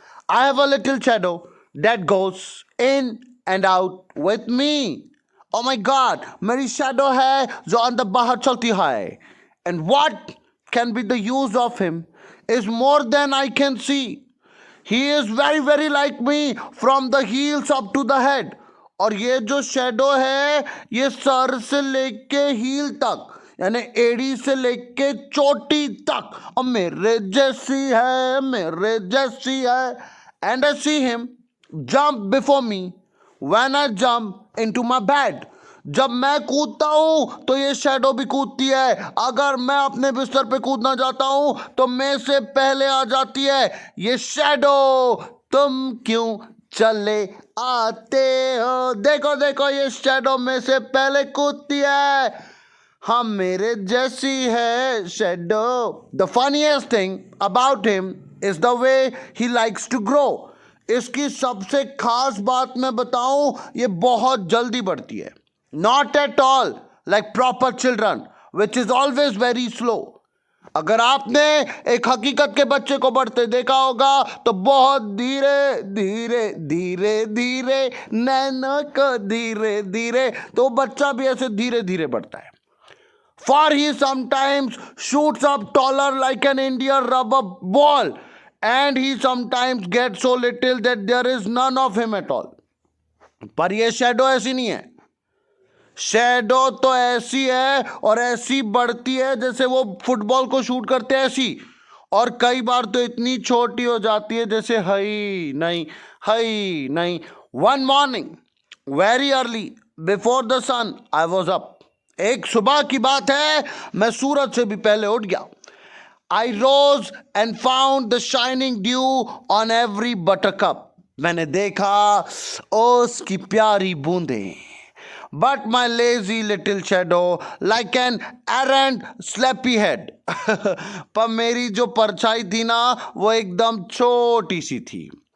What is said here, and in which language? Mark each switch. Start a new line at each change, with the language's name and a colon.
English: I have a little shadow that goes in and out with me. Oh my God,
Hindi: मेरी shadow है जो अंदर बाहर चलती है.
English: And what can be the use of him is more than I can see. He is very very like me from the heels up to the head.
Hindi: और ये जो शेडो है, ये सर से लेके हील तक, यानी एड़ी से लेके चोटी तक, और मेरे जैसी है, मेरे जैसी है.
English: And I see him jump before me when I jump into my bed.
Hindi: जब मैं कूदता हूं तो ये शैडो भी कूदती है. अगर मैं अपने बिस्तर पे कूदना चाहता हूं तो मैं से पहले आ जाती है ये शैडो. तुम क्यों चले आते हो? देखो देखो, ये शैडो में से पहले कूदती है. हाँ, मेरे जैसी है shadow.
English: The funniest thing about him is the way he likes to grow.
Hindi: इसकी सबसे खास बात मैं बताऊं, ये बहुत जल्दी बढ़ती है.
English: Not at all like proper children which is always very slow.
Hindi: अगर आपने एक हकीकत के बच्चे को बढ़ते देखा होगा तो बहुत धीरे धीरे धीरे धीरे, नैनो को धीरे धीरे, तो बच्चा भी ऐसे धीरे धीरे बढ़ता है.
English: For he sometimes shoots up taller like an Indian rubber ball, and he sometimes gets so little that there is none of him at all.
Hindi: पर ये शैडो ऐसी नहीं है. शैडो तो ऐसी है और ऐसी बढ़ती है जैसे वो फुटबॉल को शूट करते हैं ऐसी, और कई बार तो इतनी छोटी हो जाती है जैसे हई नहीं.
English: One morning very early before the sun I was up.
Hindi: एक सुबह की बात है, मैं सूरज से भी पहले उठ गया.
English: I rose and found the shining dew on every buttercup.
Hindi: मैंने देखा उसकी प्यारी बूंदें.
English: But my lazy little shadow like an errant sleepyhead.
Hindi: पर मेरी जो परछाई थी ना, वो एकदम छोटी सी थी.